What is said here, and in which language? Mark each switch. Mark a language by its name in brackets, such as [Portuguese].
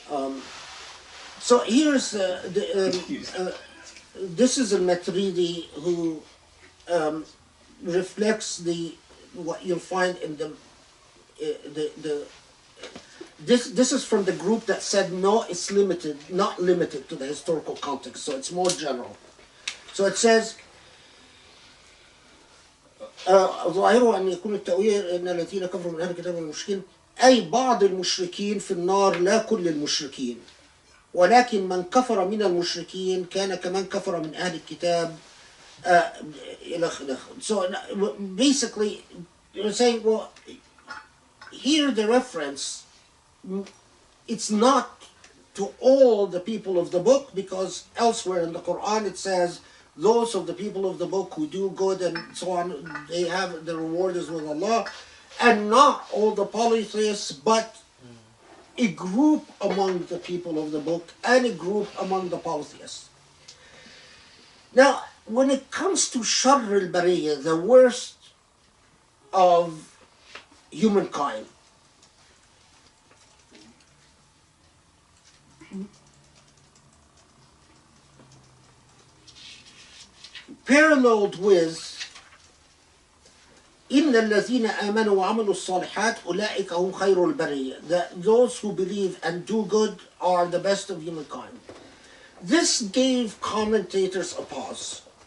[English] So here's this is a Matridi who reflects what you'll find in this is from the group that said no, it's not limited to the historical context, so it's more general. So it says [Arabic] ظاهره أن يكون التأويل أن الذين كفروا من أهل الكتاب والمشركين أي بعض المشركين في النار لا كل المشركين ولكن من كفر من المشركين كان كمن كفر من أهل الكتاب. [English] So basically you're saying, well, here the reference, it's not to all the people of the book, because elsewhere in the Quran it says those of the people of the book who do good and so on, they have the reward is with Allah, and not all the polytheists, but a group among the people of the book and a group among the polytheists. Now, when it comes to Sharr al-Bariyah, the worst of humankind, paralleled with [Arabic] إن الذين آمنوا وعملوا الصالحات أولئك هم خير البرية. [English] That those who believe and do good are the best of humankind. This gave commentators a pause.